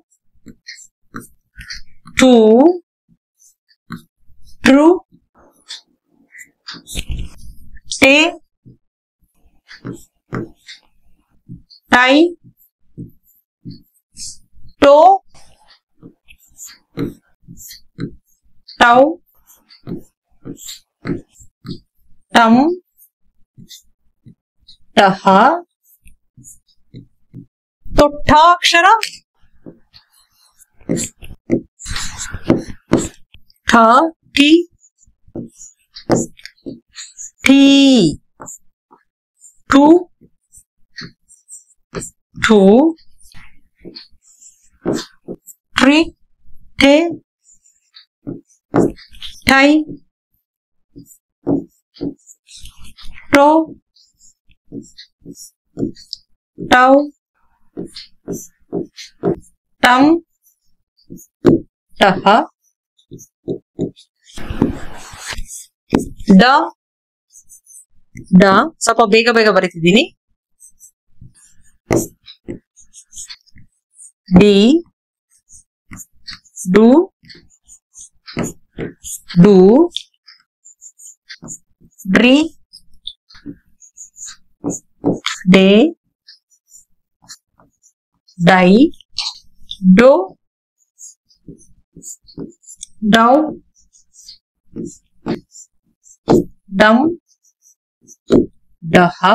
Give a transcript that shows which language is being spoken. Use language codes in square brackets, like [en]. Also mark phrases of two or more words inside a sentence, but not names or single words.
[kn] ಟೂ, ಟ್ರು, ಟೆ, ಟೈ, ಟೋ, ಟೌ, ಟಂ, ಟಹ. [hi] तो ठ अक्षर ठ, टी, ठी, टू, टू, ट्री, टे, टाई, टो, टाउ, टम, टह. [kn] ಡ, ಡ ಸ್ವಲ್ಪ ಬೇಗ ಬೇಗ ಬರೀತಿದ್ದೀನಿ. ಡಿ, ಡು, ಡು, ಡ್ರಿ, ಡೇ, ಡೈ, ಡೋ, ಡೌ, ಡಮ್, ಡಹ.